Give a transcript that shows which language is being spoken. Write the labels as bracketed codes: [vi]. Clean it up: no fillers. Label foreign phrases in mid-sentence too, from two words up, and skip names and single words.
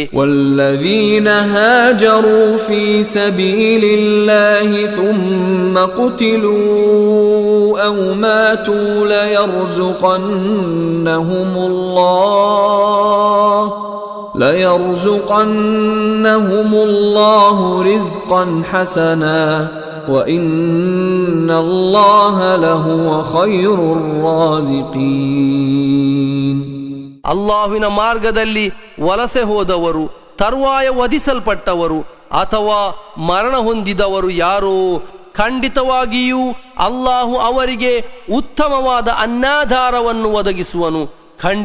[ar] والذين هاجروا في سبيل الله ثم قتلوا أو ماتوا ليرزقنهم الله رزقا حسنا وَإِنَّ اللَّهَ لَهُوَ خَيْرُ الرَّازِقِينَ. [kn] ಅಲ್ಲಾಹುವಿನ ಮಾರ್ಗದಲ್ಲಿ ವಲಸೆ ಹೋದವರು, ತರುವಾಯ ವಧಿಸಲ್ಪಟ್ಟವರು ಅಥವಾ ಮರಣ ಹೊಂದಿದವರು ಯಾರೋ, ಖಂಡಿತವಾಗಿಯೂ ಅಲ್ಲಾಹು ಅವರಿಗೆ ಉತ್ತಮವಾದ ಅನ್ನಾಧಾರವನ್ನು ಒದಗಿಸುವನು.